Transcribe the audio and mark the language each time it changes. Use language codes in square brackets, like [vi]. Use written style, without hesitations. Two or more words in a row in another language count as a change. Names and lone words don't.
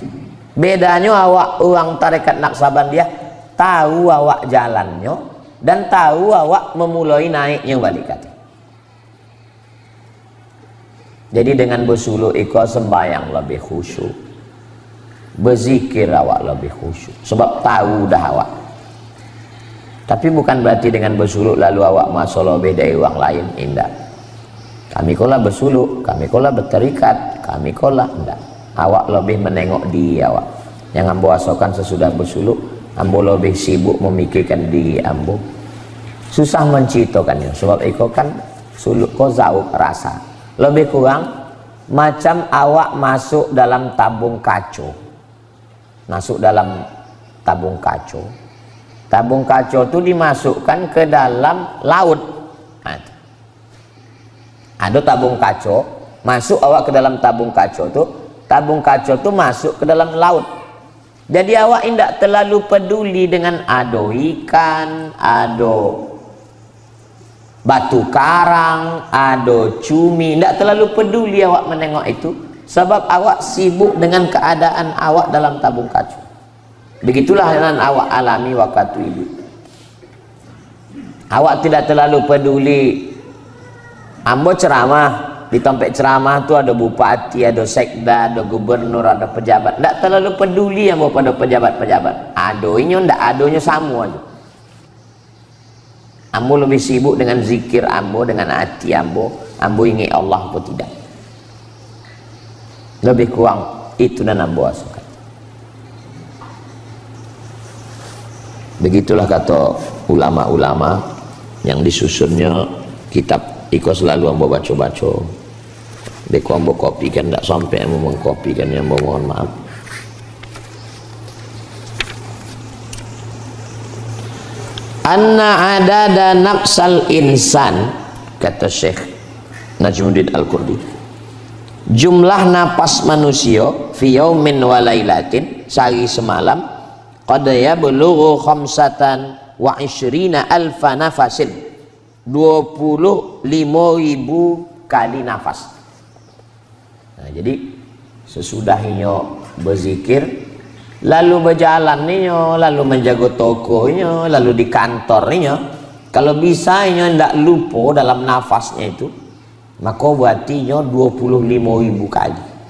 [id] Bedanya awak orang tarekat Naqsabandiyah tahu awak jalannya dan tahu awak memulai naiknya balik kaki. Jadi dengan bersuluk ikut sembahyang lebih khusyuk, berzikir awak lebih khusyuk, sebab tahu dah awak. Tapi bukan berarti dengan bersuluk lalu awak masuk lebih dari orang lain, indah. Kami kola bersuluk, kami kola berterikat, kami kola enggak. Awak lebih menengok diri awak. Yang ambo asalkan sesudah bersuluk, ambo lebih sibuk memikirkan diri ambo. Susah menceritakannya, sebab itu kan suluk ko zauk rasa. Lebih kurang macam awak masuk dalam tabung kaco. Masuk dalam tabung kaco. Tabung kaco itu dimasukkan ke dalam laut. Ada tabung kaco, masuk awak ke dalam tabung kaco tu, tabung kaco tu masuk ke dalam laut. Jadi awak tidak terlalu peduli dengan ada ikan, ada batu karang, ada cumi, tidak terlalu peduli awak menengok itu, sebab awak sibuk dengan keadaan awak dalam tabung kaco. Begitulah yang awak alami waktu itu. Awak tidak terlalu peduli. Ambo ceramah, di tempat ceramah tu ada bupati, ada sekda, ada gubernur, ada pejabat. Tak terlalu peduli ambo pada pejabat-pejabat. Adonya ndak, adonya sama aja. Ambo lebih sibuk dengan zikir ambo, dengan hati ambo. Ambo ingat Allah atau tidak. Lebih kurang itu dan ambo asukan. Begitulah kata ulama-ulama yang disusunnya kitab. Iko selalu ambo baca-baca. Beko ambo kopi kan tak sampai ambo mengkopi kan, yang mohon maaf. [ar] أن عدد أنفاس الإنسان, [id] kata Syekh Najmuddin Al-Qurdi, jumlah napas manusia [ar] في يوم وليلة, [id] sehari semalam, [ar] قد يبلغ خمسة وعشرين ألف نفس, 25.000 [id] kali nafas. Nah, jadi sesudahnya berzikir, lalu berjalan ninya, lalu menjaga tokonya, lalu di kantornya, kalau bisa nya ndak lupa dalam nafasnya itu, maka berarti nya 25.000 kali.